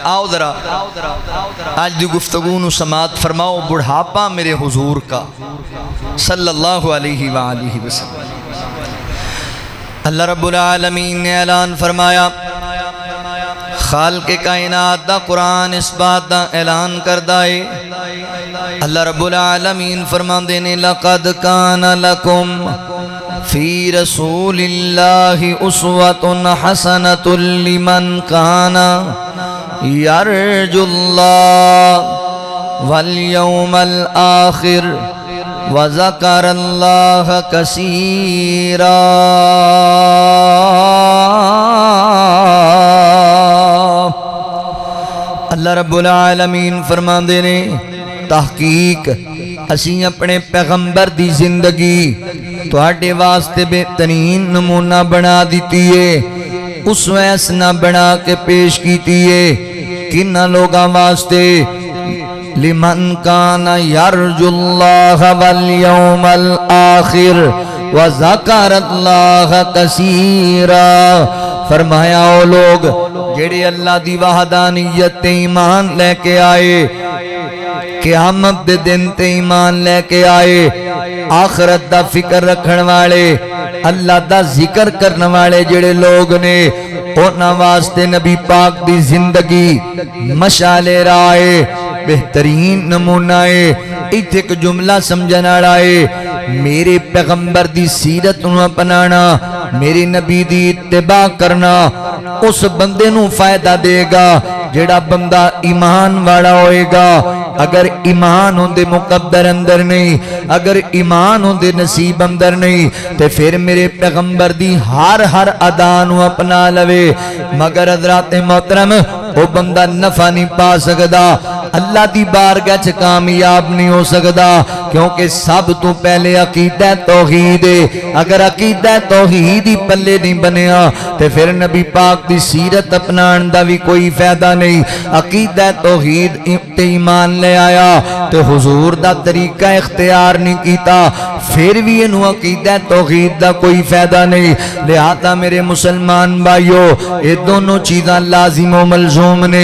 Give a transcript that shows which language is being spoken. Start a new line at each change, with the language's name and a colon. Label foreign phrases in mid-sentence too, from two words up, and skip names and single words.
Punjabi: آؤ ذرا آج دی گفتگو نو سماعت فرماؤ بڑھاپا میرے حضور کا صلی اللہ علیہ وآلہ وسلم. اللہ رب العالمین نے اعلان فرمایا، خالق کائنات دا قرآن اس بات دا اعلان کردہ ہے. اللہ رب العالمین فرماندے نے
Arabic: لَقَدْ كَانَ لَكُمْ فِي رَسُولِ اللَّهِ أُسْوَةٌ حَسَنَةٌ لِمَنْ كَانَ يَرْجُو اللَّهَ وَالْيَوْمَ الْآخِرِ وَذَكَرَ اللَّهَ كَثِيرًا.
Punjabi: اللہ رب العالمین فرماندے نے تحقیق اسی اپنے پیغمبر دی زندگی تواڈے واسطے بہترین نمونہ بنا دیتی ہے، اس ویسنا بنا کے پیش کیتی ہے. کنہ لوگاں واسطے
Arabic: لمن کان یرجو اللہ والیوم الآخر وذکر اللہ کثیرا.
Punjabi: فرمایا او لوگ جڑے اللہ دی وحدانیت تے ایمان لے کے آئے قیامت دے دن تے ایمان لے کے آئے، آخرت دا فکر رکھن والے، اللہ دا ذکر کرن والے جڑے لوگ نے، انہاں واسطے نبی پاک دی زندگی مشعل راہ ہے، بہترین نمونہ ہے۔ ایتھے ایک جملہ سمجھن والا ہے، میرے پیغمبر دی سیرت نو اپنانا، میرے نبی دی اتباع کرنا اس بندے نو فائدہ دے گا جڑا بندہ ایمان والا ہوئے گا۔ اگر ایمان ہوندے مقدر اندر نہیں، اگر ایمان ہوندے نصیب اندر نہیں، تے پھر میرے پیغمبر دی ہر ادا نو اپنا لوے، مگر حضرات محترم وہ بندہ نفع نہیں پا سکدا، اللہ دی بارگاہ چ کامیاب نہیں ہو سکدا، کیونکہ سب تو پہلے عقیدہ توحید ہے۔ اگر عقیدہ توحید ہی پلے نہیں بنیا تے پھر نبی پاک دی سیرت اپنان دا بھی کوئی فائدہ نہیں۔ عقیدہ توحید تے ایمان لے آیا تے حضور دا طریقہ اختیار نہیں کیتا، پھر بھی انہوں عقیدہ توحید دا کوئی فائدہ نہیں۔ لہذا میرے مسلمان بھائیو، یہ دونوں چیزاں لازم و ملزوم نے۔